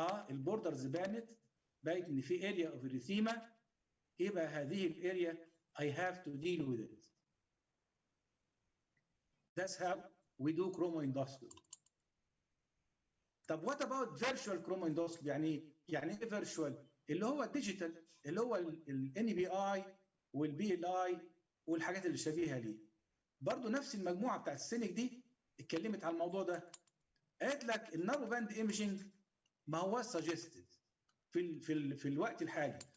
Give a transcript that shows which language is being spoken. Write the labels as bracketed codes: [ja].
[ar] البوردرز بقت ان في اريا اوف اريثيما، يبقى هذه الاريا [en] I have to deal with it. That's how we do chromoendoscopy. [ar] طب [en] what about virtual chromoendoscopy؟ [ar] يعني ايه virtual؟ اللي هو الديجيتال، اللي هو ال NBI وال BLI والحاجات اللي شبيهه ليه. برضه نفس المجموعه بتاعت السينك دي اتكلمت على الموضوع ده. قالت لك النارو باند ايمجنج ما هو سجستد في الوقت الحالي.